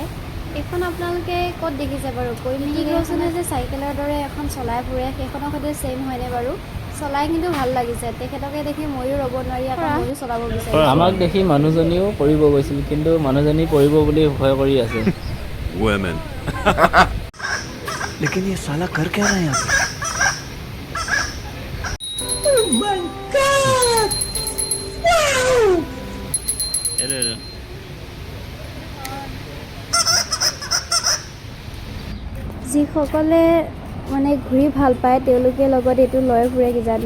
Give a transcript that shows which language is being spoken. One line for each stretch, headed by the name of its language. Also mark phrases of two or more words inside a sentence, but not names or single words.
Assamese: এইখন আপোনালোকে ক'ত দেখিছে বাৰু? কৈমিলনে যে চাইকেলৰ দৰে এখন চলাই ফুৰে সেইখনৰ সৈতে ছেইম হয়নে বাৰু? চলাই কিন্তু ভাল লাগিছে। তেখেতকে দেখি ময়ো ৰ'ব নোৱাৰি আকৌ ময়ো চলাব বিচাৰিছোঁ। আমাক দেখি মানুহজনীও পৰিব গৈছিল, কিন্তু মানুহজনী পৰিব বুলি ভয় কৰি আছে।
Hindi: लेकिन ये साला कर क्या रहा है यहाँ पे?
Assamese: যিসকলে মানে ঘূৰি ভাল পায় তেওঁলোকে লগত এইটো লৈ ফুৰে কিজানি।